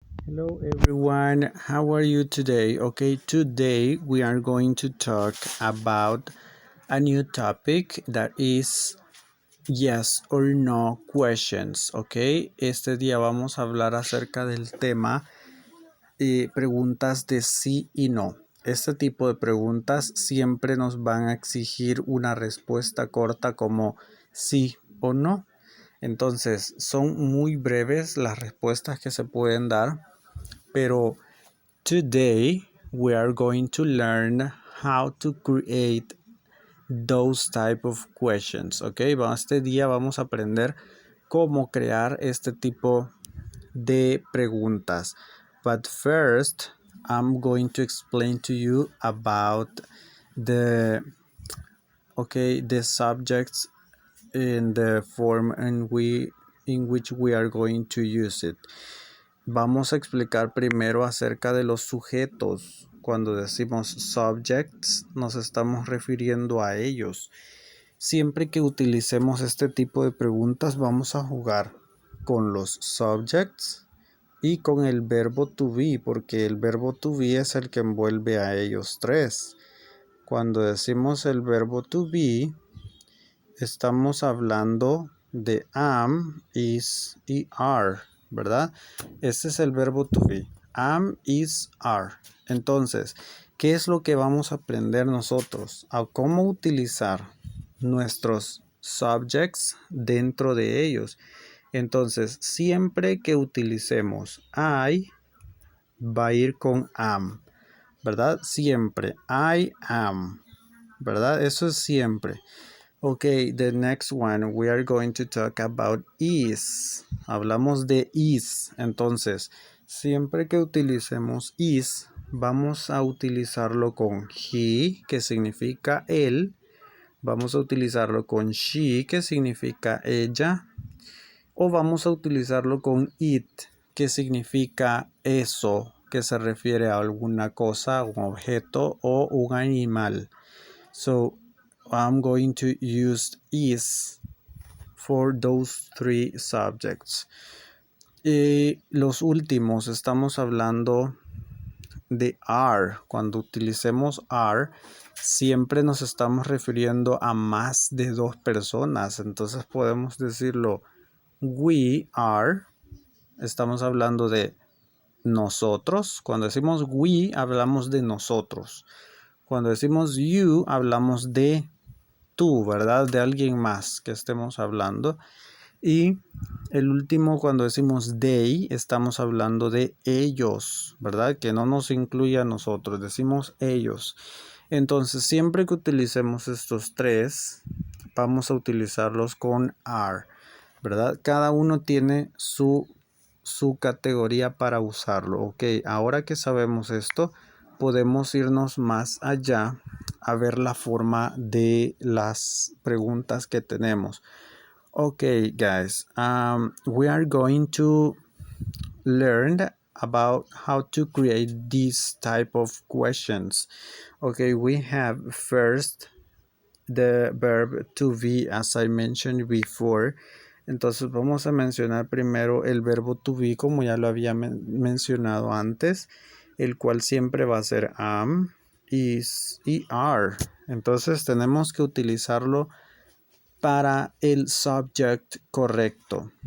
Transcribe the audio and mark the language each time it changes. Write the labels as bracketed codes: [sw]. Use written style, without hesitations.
[en] Hello everyone, how are you today? Okay, today we are going to talk about a new topic that is yes or no questions, okay? [es] Este día vamos a hablar acerca del tema preguntas de sí y no. Este tipo de preguntas siempre nos van a exigir una respuesta corta como sí o no. Entonces, son muy breves las respuestas que se pueden dar, pero [en] today we are going to learn how to create those type of questions, ¿ok? [es] Este día vamos a aprender cómo crear este tipo de preguntas. [en] But first, I'm going to explain to you about the subjects in the form in which we are going to use it. [es] Vamos a explicar primero acerca de los sujetos. Cuando decimos subjects, nos estamos refiriendo a ellos. Siempre que utilicemos este tipo de preguntas, vamos a jugar con los subjects y con el verbo to be, porque el verbo to be es el que envuelve a ellos tres. Cuando decimos el verbo to be, estamos hablando de am, is y are, ¿verdad? Este es el verbo to be. Am, is, are. Entonces, ¿qué es lo que vamos a aprender nosotros? A cómo utilizar nuestros subjects dentro de ellos. Entonces, siempre que utilicemos I, va a ir con am, ¿verdad? Siempre. I am, ¿verdad? Eso es siempre. [en] Okay, the next one we are going to talk about is. [es] Hablamos de is. Entonces, siempre que utilicemos is, vamos a utilizarlo con he, que significa él. Vamos a utilizarlo con she, que significa ella. O vamos a utilizarlo con it, que significa eso, que se refiere a alguna cosa, un objeto o un animal. [en] So, I'm going to use is for those three subjects. [es] Los últimos, estamos hablando de are. Cuando utilicemos are, siempre nos estamos refiriendo a más de dos personas. Entonces podemos decirlo, [en] we are. [es] Estamos hablando de nosotros. Cuando decimos we, hablamos de nosotros. Cuando decimos you, hablamos de tú, ¿verdad? De alguien más que estemos hablando. Y el último, cuando decimos they, estamos hablando de ellos, ¿verdad? Que no nos incluye a nosotros, decimos ellos. Entonces, siempre que utilicemos estos tres, vamos a utilizarlos con are, ¿verdad? Cada uno tiene su categoría para usarlo. Ok, ahora que sabemos esto, podemos irnos más allá a ver la forma de las preguntas que tenemos. [en] Okay, guys, we are going to learn about how to create these type of questions. Okay, we have first the verb to be, as I mentioned before. [es] Entonces vamos a mencionar primero el verbo to be, como ya lo había mencionado antes, el cual siempre va a ser am, is y are. Entonces tenemos que utilizarlo para el subject correcto.